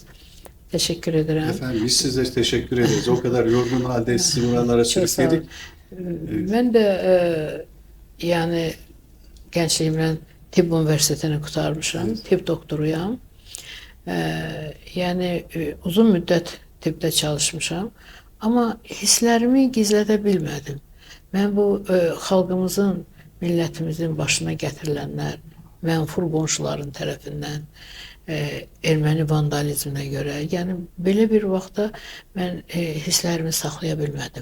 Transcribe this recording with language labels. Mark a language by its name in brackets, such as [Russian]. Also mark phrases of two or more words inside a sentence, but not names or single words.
[Turkish] Teşekkür ederim. Efendim biz size teşekkür ederiz. O kadar yorgun halde sizi buralara sürükledik. Ben de yani gençliğimden Tibb Üniversitesini qurtarmışam. [Azerbaijani] Evet. Tibb doktoruyam. Yani uzun müddət tibbdə çalışmışam. Amma hisslərimi gizlədə bilmədim. Mən bu xalqımızın, millətimizin başına gətirilənlər, mənfur qonşuların tərəfindən, erməni vandalizminə görə, yəni belə bir vaxtda mən hisslərimi saxlaya bilmədim.